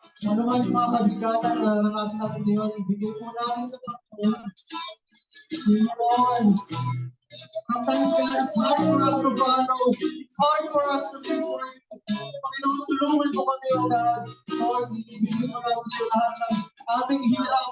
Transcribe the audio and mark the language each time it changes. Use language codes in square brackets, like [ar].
[tl] Ano man yung mga kabigatan na naranasan natin ngayon, ibigay po natin sa Panginoon. Amen. [en] Sometimes God, it's hard for us to follow. It's hard for us to live for you. [tl] Panginoon, tulungan mo kami, O God. Lord, ibigay mo natin sa lahat ng ating hirap.